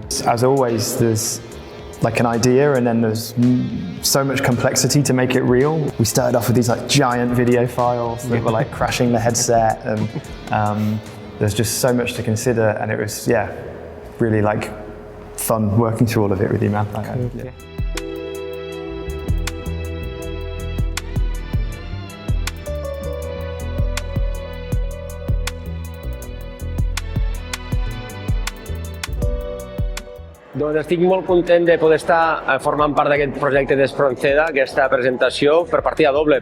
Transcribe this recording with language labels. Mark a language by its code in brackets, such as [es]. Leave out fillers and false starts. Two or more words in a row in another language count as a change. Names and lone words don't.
[en] As always, there's like an idea and then there's so much complexity to make it real. We started off with these like giant video files that were like crashing the headset, and there's just so much to consider, and it was, yeah, really like fun working through all of it with you, man. Cool. [ca] Doncs estic molt content de poder estar formant part d'aquest projecte d'Espronceda, aquesta presentació per partida doble.